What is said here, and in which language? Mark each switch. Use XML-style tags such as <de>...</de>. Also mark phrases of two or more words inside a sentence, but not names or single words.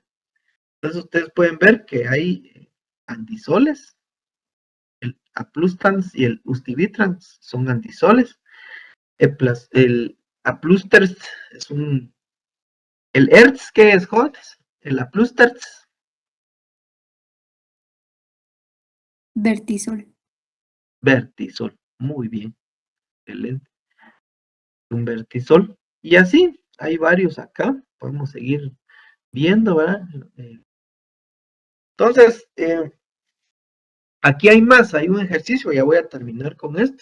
<es>Entonces ustedes pueden ver que hay andisoles, el Aplustans y el Ustivitrans son andisoles. El Aplusters es el Erz, ¿qué es, jóvenes? El Aplusters. Vertisol. Vertisol. Muy bien. Excelente. Un vertisol. Y así, hay varios acá. Podemos seguir viendo, ¿verdad? Entonces, aquí hay más, hay un ejercicio, ya voy a terminar con esto.</es>